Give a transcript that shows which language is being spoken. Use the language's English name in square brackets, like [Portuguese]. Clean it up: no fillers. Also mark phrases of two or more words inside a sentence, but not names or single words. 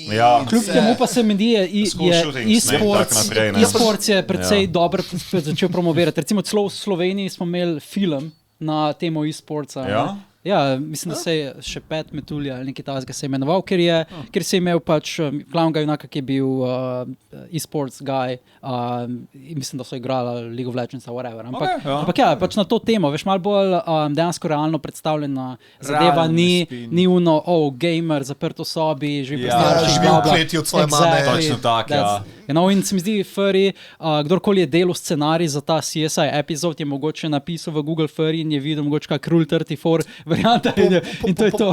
[Slovenian] Kljub temu pa se mi di, e-sports je precej dobro začel promovirati. Recimo celo v Sloveniji smo imeli film na temo e-sportsa. Ja, mislim, da se je še Pet Metulja ali nekaj takega se je imenoval, ker se je imel pač glavnega junaka, ki je bil [English] e-sports guy, [Slovenian] in mislim, da so igrali League of Legends [English] or whatever. [Slovenian] Ampak ja, pač na to temo, veš, malo bolj dejansko realno predstavljena zadeva, ni uno, gamer, zaprt v sobi, živi v kleti od svoje mame. Točno tak, in se mi zdi, Furry, kdorkoli je delal scenarij za ta CSI epizod, je mogoče napisal v Google Furry in je videl mogoče kak Rule 34 varianta in to je to.